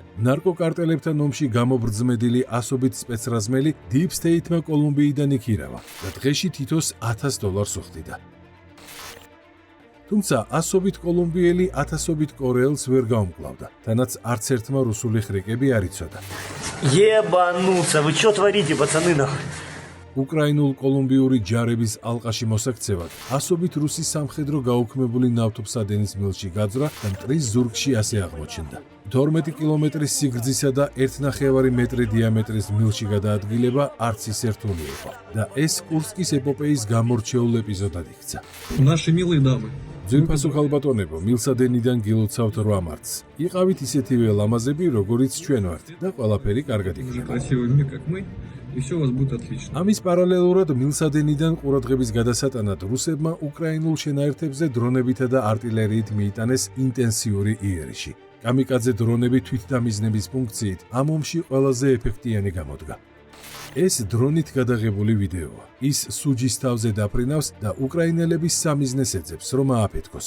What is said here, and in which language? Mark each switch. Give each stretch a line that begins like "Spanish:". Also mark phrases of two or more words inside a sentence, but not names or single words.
Georgian: ნარკოკარტელებთან ომში გამობრძმედილი ასობით სპეცრაზმელი Deep State-მა კოლუმბიიდან იქირავა და დღეში თითოს $1000 უხდიდა. თუმცა ასობით კოლუმბიელი ათასობით კორეელს ვერ გაუმკლავდა, თანაც არც ერთმა რუსული ხრიკები არ იცოდა.
Russian: Ебануться, вы что творите, пацаны, нахуй?
Georgian: უკრაინულ კოლუმბიური ჯარების ალყაში მოსაქცევად ასობით რუსი სამხედრო გაუქმებული ნავთობსადენის მილში გაძვრა და მტრის ზურგში ასე აღმოჩნდა. 12 კილომეტრის სიგრძისა და 1,5 მეტრი დიამეტრის მილში გადაადგილება არც ისე რთული იყო და ეს კურსკის ეპოპეის გამორჩეულ ეპიზოდად იქცა.
Russian: Наши милые дамы.
Georgian: ძვირფასო ხალბატონებო, მილსადენიდან გილოცავთ 8 მარტს. იყავით ისეთივე ლამაზები, როგორიც ჩვენ ვართ და ყველაფერი კარგად იქნება.
Russian: Красивый мир, как мы, и все у вас будет отлично.
Georgian: ამის პარალელურად მილსადენიდან ყურადღების გადასატანად რუსებმა უკრაინულ შენაერთებზე დრონებითა და არტილერიით მიიტანეს ინტენსიური იერიში. კამიკაძე დრონები თვითდამიზნების ფუნქციით ამ ომში ყველაზე ეფექტიანი გამოდგა. ეს დრონით გადაღებული ვიდეოა. ის სუჯის თავზე დაფრინავს და უკრაინელების სამიზნეს ეძებს, რომ ააფეთქოს.